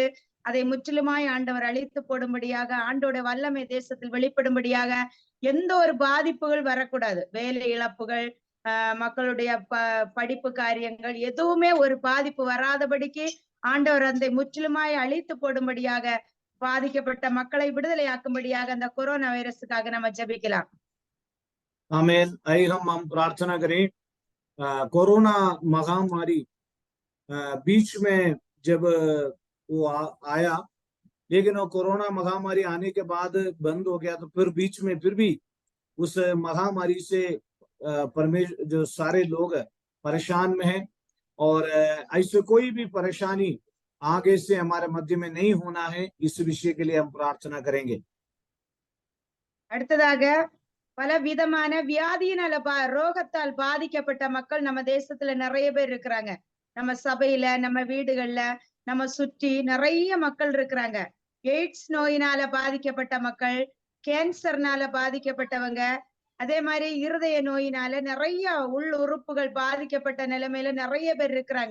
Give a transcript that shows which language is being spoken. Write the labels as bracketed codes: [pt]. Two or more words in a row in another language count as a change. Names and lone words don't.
[ta] அதை முற்றிலுமாய் ஆண்டவர் அழித்து போடும்படியாக, ஆண்டோட வல்லமை தேசத்தில் வெளிப்படும்படியாக எந்த ஒரு பாதிப்புகள் வரக்கூடாது. வேலை இழப்புகள், மக்களுடைய படிப்பு காரியங்கள் எதுவுமே ஒரு பாதிப்பு வராதபடிக்கு ஆண்டவர் அந்த முற்றிலுமாய் அழித்து போடும்படியாக, பாதிக்கப்பட்ட மக்களை விடுதலையாக்கும்படியாக அந்த கொரோனா வைரஸுக்காக நம்ம ஜெபிக்கலாம்। [hi] आमीन। आइए हम प्रार्थना करें। कोरोना महामारी बीच में जब वो आया, लेकिन वो कोरोना महामारी आने के बाद बंद हो गया, तो फिर बीच में फिर भी उस महामारी से परमेश्वर जो सारे लोग परेशान में हैं, और ऐसे कोई भी परेशानी आगे से हमारे मध्य में नहीं होना है, इस विषय के लिए हम प्रार्थना करेंगे। [ta] அடுத்ததாக பல விதமான வியாதியினால ரோகத்தால் பாதிக்கப்பட்ட மக்கள் நம்ம தேசத்துல நிறைய பேர் இருக்கிறாங்க. நம்ம சபையில, நம்ம வீடுகள்ல, நம்ம சுற்றி நிறைய மக்கள் இருக்கிறாங்க. எய்ட்ஸ் நோயினால பாதிக்கப்பட்ட மக்கள், கேன்சர்னால பாதிக்கப்பட்டவங்க, அதே மாதிரி இருதய நோயினால நிறைய உள் உறுப்புகள் பாதிக்கப்பட்ட நிலைமையில நிறைய பேர் இருக்கிறாங்க.